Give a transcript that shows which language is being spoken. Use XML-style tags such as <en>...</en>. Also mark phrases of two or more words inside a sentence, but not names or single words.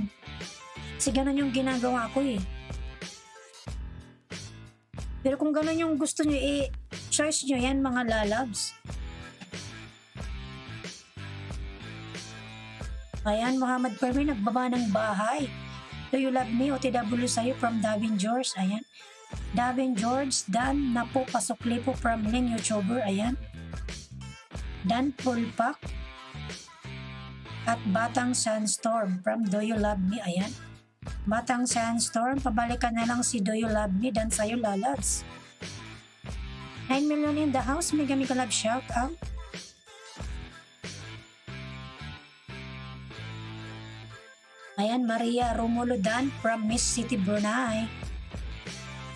<tl>Kasi ganun yung ginagawa ko eh. Pero kung ganun yung gusto nyo, choice nyo yan, mga lalabs. Ayan, Muhammad Fermin, nagbaba ng bahay. Do you love me, OTW sa'yo from Davin George, ayan. Davin George, Dan na po, pasukli po from Ling YouTuber, ayan. Dan Pulpak at Batang Sunstorm from Do You Love Me, ayan. Batang Sunstorm, pabalikan na lang si Do You Love Me, dan sa'yo, lalabs.</tl> <en>9 million in the house, mega love, shout out.</en> <tl>Ayan, Maria Romulo, dan from Miss City Brunei.</tl>